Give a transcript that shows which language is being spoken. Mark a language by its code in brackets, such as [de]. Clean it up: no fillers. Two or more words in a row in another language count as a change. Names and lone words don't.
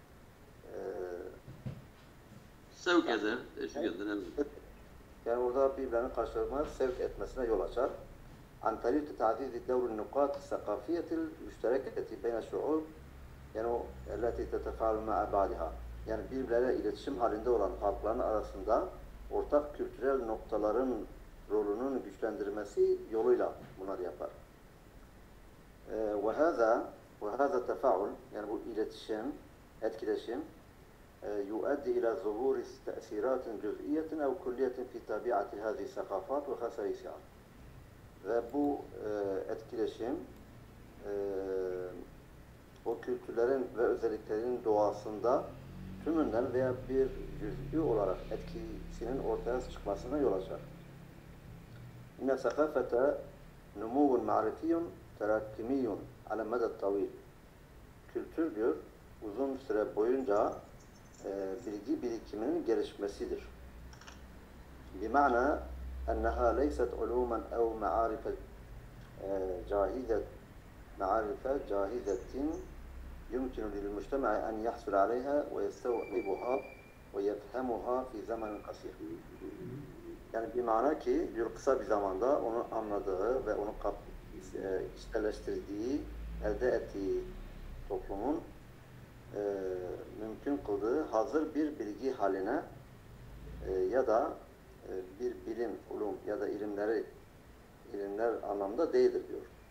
[tr] sevk eder, teşvik eder. Evet. Yani orada birbirlerinin karşılaşmaya sevk etmesine yol açar. [ar] عن طريق تعزيز دور النقاط الثقافية المشتركة بين الشعوب, [tr] yani o [ar] التي تتفاعل مع بعضها, [tr] yani birbirleriyle iletişim halinde olan halkların arasında ortak kültürel noktaların rolünün güçlendirmesi yoluyla bunları yapar. [ar] وهذا التفاعل, [tr] yani bu iletişim, etkileşim [ar] يؤدي إلى ظهور تأثيرات جزئية أو كلية في طبيعة هذه الثقافات وخصائصها. [tr] Ve bu etkileşim o kültürlerin ve özelliklerinin doğasında tümünden veya bir cüz'i olarak etkisinin ortaya çıkmasına yol açar. [ar] إن الثقافة نمو معرفي تراكمي على مدى طويل. [tr] Kültür diyor, uzun süre boyunca bilgi birikiminin gelişmesidir. [ar] Bima'na أنها ليست علوما أو معارف جاهزة يمكن للمجتمع أن يحصل عليها ويستوعبها ويفهمها في زمن قصير. [tr] Yani bir mana ki diyor, kısa bir zamanda onu anladığı ve onu içselleştirdiği, elde ettiği toplumun mümkün kıldığı hazır bir bilgi haline ya da bir bilim, ulum ya da ilimler anlamda değildir diyor.